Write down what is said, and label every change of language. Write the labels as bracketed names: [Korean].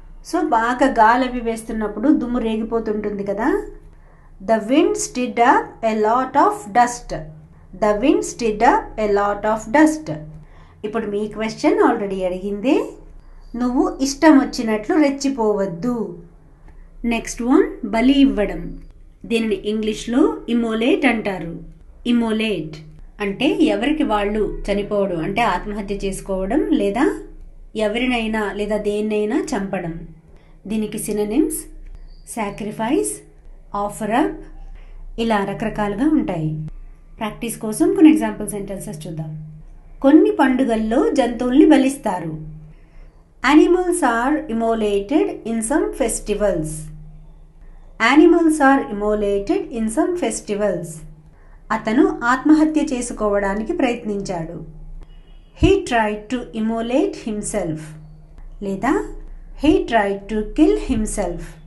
[Telugu] So బాగా గాలి అవి వేస్తున్నప్పుడు దుమ్ము రేగిపోతుంటుంది కదా. [English] The wind stirred up a lot of dust. The wind stirred up a lot of dust. [Telugu] ఇప్పుడు మీ క్వశ్చన్ ఆల్రెడీ అడిగిందే. నువ్వు ఇష్టం వచ్చినట్లు రెచ్చిపోవద్దు. నెక్స్ట్ వన్, బలి ఇవ్వడం. దీనిని ఇంగ్లీష్లో ఇమోలేట్ అంటారు. ఇమోలేట్ అంటే ఎవరికి వాళ్ళు చనిపోవడం, అంటే ఆత్మహత్య చేసుకోవడం లేదా ఎవరినైనా లేదా దేన్నైనా చంపడం. దీనికి సినోనిమ్స్ సాక్రిఫైస్, ఆఫర్ అప్, ఇలా రకరకాలుగా ఉంటాయి. ప్రాక్టీస్ కోసం కొన్ని ఎగ్జాంపుల్ సెంటెన్సెస్ చూద్దాం. కొన్ని పండుగల్లో జంతువుల్ని బలిస్తారు. [English] Animals are immolated in some festivals. Animals are immolated in some festivals. [Telugu] అతను ఆత్మహత్య చేసుకోవడానికి ప్రయత్నించాడు. [English] He tried to immolate himself లేదా he tried to kill himself.